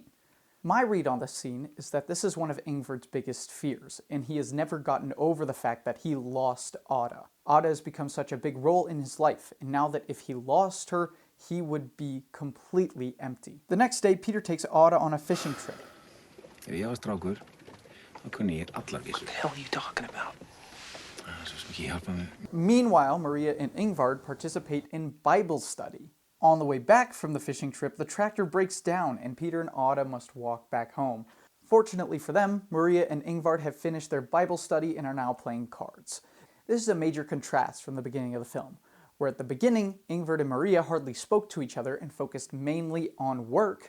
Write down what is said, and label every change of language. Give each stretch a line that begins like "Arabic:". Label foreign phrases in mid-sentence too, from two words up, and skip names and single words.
English: My read on this scene is that this is one of Ingvard's biggest fears, and he has never gotten over the fact that he lost Ada. Ada has become such a big role in his life, and now that if he lost her, he would be completely empty. The next day, Peter takes Ada on a fishing trip.
Icelandic: Ef ég var strákur, þá kunni ég allar vísur.
English: What the hell are you talking about?
Icelandic: Svo sem ekki hjálpa mér.
English: Meanwhile, Maria and Ingvard participate in Bible study. On the way back from the fishing trip, the tractor breaks down and Peter and Ada must walk back home. Fortunately for them, Maria and Ingvard have finished their Bible study and are now playing cards. This is a major contrast from the beginning of the film, where at the beginning, Ingvard and Maria hardly spoke to each other and focused mainly on work.